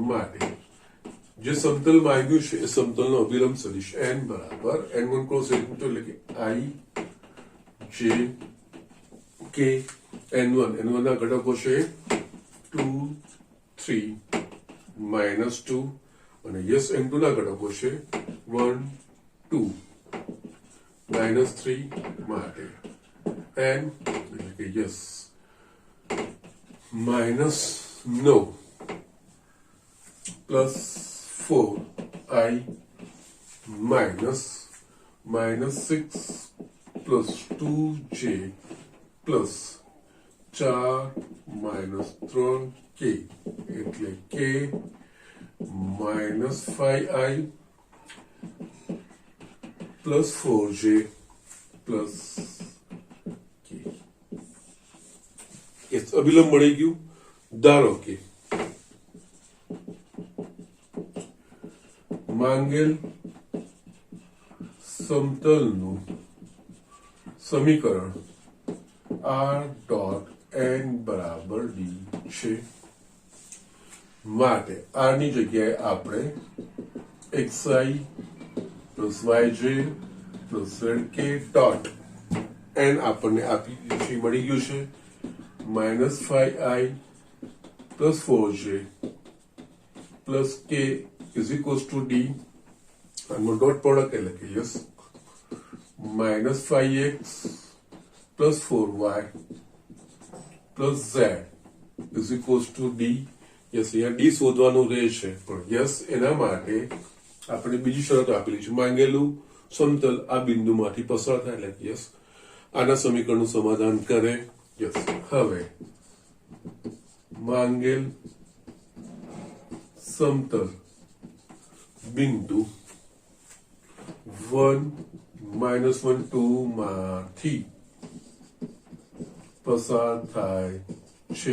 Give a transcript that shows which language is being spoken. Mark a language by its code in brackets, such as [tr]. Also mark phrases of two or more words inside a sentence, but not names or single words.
[gu] માટે જે સમતલ માંગ્યું છે એ સમતલનો અભિલંબ સદિશ n બરાબર n1 ક્રોસ n2 એટલે કે i j k n1 ના ઘટકો છે 2 3 minus 2 અને યસ n2 ના ઘટકો છે 1 2 minus 3 માટે n એટલે કે યસ [en] minus 9 plus 4i minus 6 plus 2j plus 4 minus 3k એટલે k minus 5i plus 4j plus k. [gu] યસ અભિલંબ મળી ગયું. ધારો કે માંગેલ સમતલનું સમીકરણ r ડોટ n બરાબર d છે માટે r ની જગ્યાએ આપણે [en] xi plus yj plus zk [gu] ડોટ n આપણને આપી મળી ગયું છે [en] minus 5i plus 4j plus k is equals to d and dot product [gu] એટલે કે [en] yes minus 5x plus 4y plus z is equals to d. [gu] yes અહીંયા d શોધવાનું રહેશે, પણ yes એના માટે આપણે બીજી શરત આપેલી છે માંગેલું સમતલ આ બિંદુમાંથી પસાર થાય એટલે yes આના સમીકરણનું સમાધાન કરે. યસ હવે માંગેલ સમતલ બિંદુ 1 -1 2 માંથી પસાર થાય છે